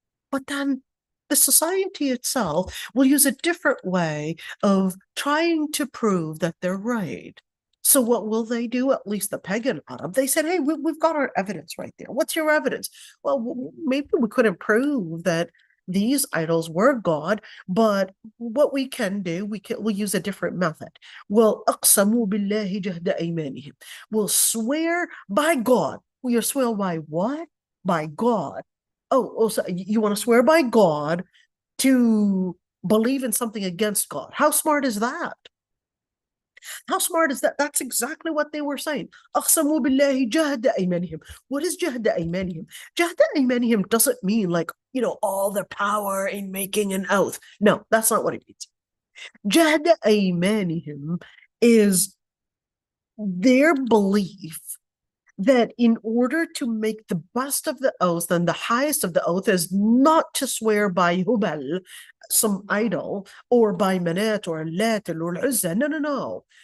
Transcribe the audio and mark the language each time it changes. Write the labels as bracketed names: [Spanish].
[English] But then the society itself will use a different way of trying to prove that they're right. So what will they do? At least the pagan Arab, they said, hey, we've got our evidence right there. What's your evidence? Well, maybe we couldn't prove that these idols were God, but what we can do, we'll use a different method. We'll [Arabic] أقسموا بالله جهد أيمانهم. [English] We'll swear by God. We'll swear by what? By God. Oh, so you want to swear by God to believe in something against God? How smart is that? How smart is that? That's exactly what they were saying. [Arabic] أقسموا بالله جهد أيمانهم. [English] What is [Arabic] جهد أيمانهم? [English] جهد أيمانهم doesn't mean like, all the power in making an oath. No, that's not what it means. [Arabic] جهد أيمانهم [English] is their belief that in order to make the best of the oath and the highest of the oath is not to swear by Hubal, some idol, or by Manat or Lat or Uzza. No.